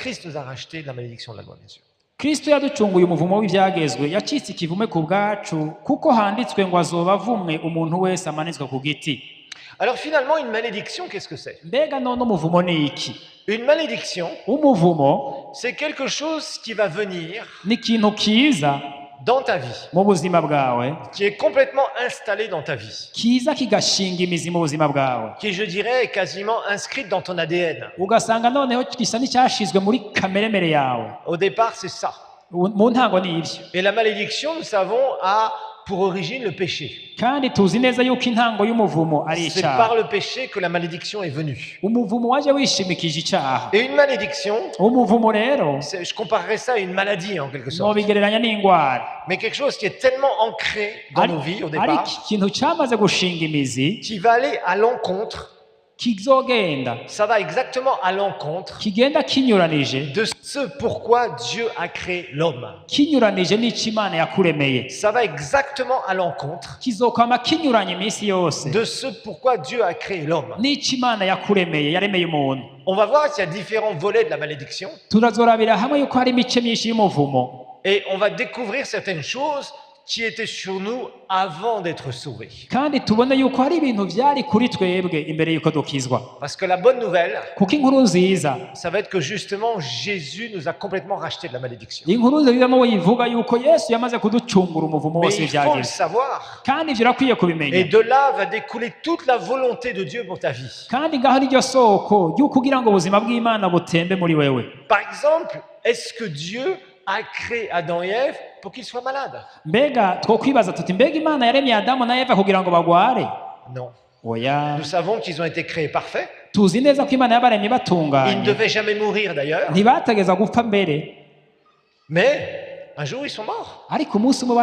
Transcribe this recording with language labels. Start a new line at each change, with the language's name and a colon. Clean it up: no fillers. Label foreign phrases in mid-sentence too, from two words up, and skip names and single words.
French: Christ nous a rachetés de la malédiction de la loi, bien sûr.
Rundi: Kristo yaducunguye umuvumo w'ivyagezwe, yacitse ikivume ku bwacu, kuko handitswe ngo azoba avumwe umuntu wese amanitswe ku giti.
French: Alors finalement, une malédiction, qu'est-ce que c'est?
Rundi: Mbega none umuvumo ni iki?
French: Une malédiction,
Rundi: Umuvumo
French: c'est quelque chose qui va venir
Rundi: ni ikintu kiza
French: dans ta vie,
Rundi: mu buzima bwawe,
French: qui est complètement installé dans ta vie,
Rundi: kiza kigashinga imizi mu buzima bwawe,
French: qui, je dirais, est quasiment inscrite dans ton ADN.
Rundi: ugasanga noneho gisa n'icyashizwe muri kameremere yawe.
French: Au départ, c'est ça.
Rundi: Mu ntango ni ivyo,
French: Et la malédiction, nous savons, a pour origine le péché.
Rundi: kandi tuzi neza yuko intango y'umuvumo ari
French: C'est
Rundi: icyaha.
French: par le péché que la malédiction est venue.
Rundi: Umuvumo waje wishimikije icyaha.
French: Et une malédiction,
Rundi: Umuvumo rero
French: je comparerais ça à une maladie en quelque sorte.
Rundi: nobigereranya n'ingwara,
French: Mais quelque chose qui est tellement ancré dans nos vies au
Rundi: ari
French: départ,
Rundi: ikintu cyamaze gushinga imizi,
French: qui va aller à l'encontre,
Rundi: kizogenda
French: ça va exactement à l'encontre
Rundi: kigenda kinyuranije
French: de ce pourquoi Dieu a créé l'homme.
Rundi: kinyuranije n'icyo Imana yakuremeye,
French: Ça va exactement à l'encontre
Rundi: kizokwama kinyuranye iminsi yose
French: de ce pourquoi Dieu a créé l'homme.
Rundi: n'icyo Imana yakuremeye, yaremeye umuntu.
French: On va voir qu'il y a différents volets de la malédiction
Rundi: Turazorabira hamwe yuko hari imice myinshi y'umuvumo,
French: et on va découvrir certaines choses qui étaient sur nous avant d'être sauvés.
Rundi: kandi tubone yuko hari ibintu byari kuri twebwe imbere yuko dukizwa.
French: Parce que la bonne nouvelle,
Rundi: Kuko inkuru nziza,
French: ça va être que justement Jésus nous a complètement racheté de la malédiction.
Rundi: inkuru nziza yivuga yuko Yesu yamaze kuducungura umuvumo
French: Mais
Rundi: wose
French: il faut le
Rundi: w'ibyagezwe,
French: savoir.
Rundi: kandi ivyo urakwiye
French: Et
Rundi: kubimenya,
French: de là va découler toute la volonté de Dieu pour ta vie.
Rundi: kandi ngaho niryo soko y'uko kugira ngo ubuzima bw'Imana butembe muri wewe.
French: Par exemple, est-ce que Dieu a créé Adam et Ève pour qu'ils soient malades?
Rundi: Mbega twokwibaza tuti mbega Imana yaremye Adamu na Eva kugira ngo bagware?
French: Non.
Rundi: Oya,
French: Nous savons qu'ils ont été créés parfaits.
Rundi: tuzi neza ko imana yabaremye
French: Ils ne
Rundi: batunganye
French: devaient jamais mourir d'ailleurs.
Rundi: ntibategeza gupfa mbere
French: Mais un jour, ils sont morts.
Rundi: ariko umunsi umwe